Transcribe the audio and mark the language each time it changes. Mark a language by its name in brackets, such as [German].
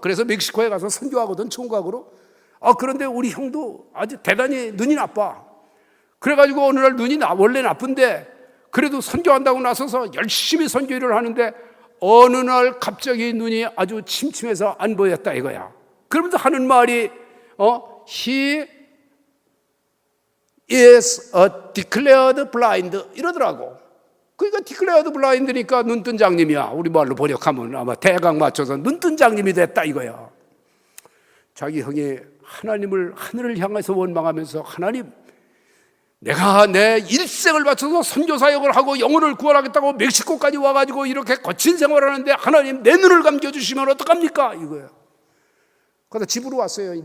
[Korean] 그래서 멕시코에 가서 선교하거든, 총각으로. 그런데 우리 형도 아주 대단히 눈이 나빠. 그래가지고 어느 날 눈이 원래 나쁜데 그래도 선교한다고 나서서 열심히 선교 일을 하는데 어느 날 갑자기 눈이 아주 침침해서 안 보였다 이거야. 그러면서 하는 말이 [English] He is a declared blind [Korean] 이러더라고. 그러니까 declared blind니까 눈뜬 장님이야. 우리 말로 번역하면 아마 대강 맞춰서 눈뜬 장님이 됐다 이거야. 자기 형이 하늘을 향해서 원망하면서 하나님, 내가 내 일생을 바쳐서 선교사역을 하고 영혼을 구원하겠다고 멕시코까지 와가지고 이렇게 거친 생활을 하는데 하나님 내 눈을 감겨주시면 어떡합니까? 이거예요. 그래서 집으로 왔어요.